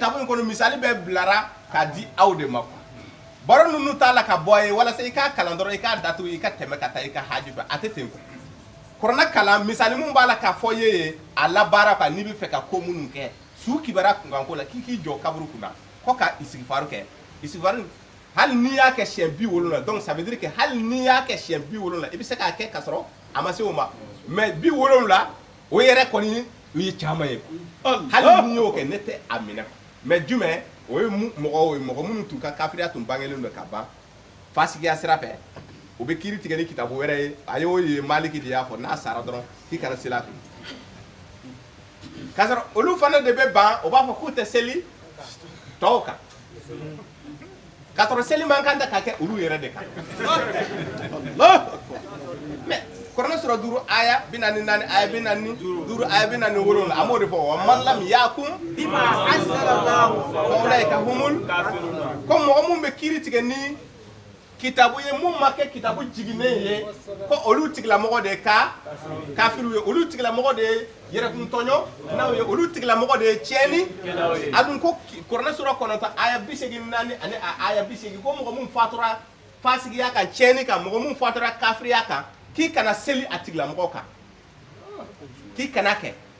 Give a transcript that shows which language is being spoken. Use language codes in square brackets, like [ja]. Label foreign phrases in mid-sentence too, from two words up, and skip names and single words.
[bm] kitabu in kɔnɔ misali bɛ bilara k'a di aw de ma baro ninnu t'a la ka bɔ ye walasa i k'a kalan dɔrɔn i k'a datugu i ka tɛmɛ ka taa i ka haji fɛ a tɛ ten ko kuranɛ kalan misali mun b'a la k'a fɔ ye a labaara quoi n'i bɛ fɛ ka ko minnu kɛ su kibara kunkanko la k'i jɔ kaburu kunna ko ka istighfar kɛ istighfar hali n'i y'a kɛ siɲɛ 70 [fr] donc ça veut dire que [bm] hali n'i y'a kɛ siɲɛ 70 i bɛ se k'a kɛ ka sɔrɔ a ma se o ma mais 70 o yɛrɛ kɔni o ye caman ye hali n'i y'o kɛ ne tɛ a minɛ mais jumɛn o ye mɔgɔ minnu t'u ka kafiriya tun bangelen don ka ban fasigiya sira fɛ o bɛ kiiri tigɛ ni kitabu wɛrɛ ye a y'o ye Maliki de y'a fɔ n'a sara dɔrɔn k'i kana seli a kun k'a sɔrɔ olu fana de bɛ ban o b'a fɔ k'u tɛ seli tɔw kan k'a sɔrɔ seli man kan tɛ ka kɛ olu yɛrɛ de kan mais kuranɛ sura 5 aya 44 aya 45 aya 47 a m'o de fɔ wa [ar] من لم يحكم بما أنزل الله فأولئك هم الكافرون [bm] ko mɔgɔ mun bɛ kiiri tigɛ ni kitabu ye mun ma kɛ kitabu jiginnen ye ko olu tigilamɔgɔ de ka kafiru ye olu tigilamɔgɔ de ye yɛrɛkuntɔɲɔ n'aw ye olu tigilamɔgɔ de ye tiɲɛni a dun ko kuranɛ sura 9 aya 84 ani aya 80 ko mɔgɔ mun fatura fasigiya kan tiɲɛni kan mɔgɔ mun fatura kafiriya kan k'i kana seli a tigilamɔgɔ kan k'i kana kɛ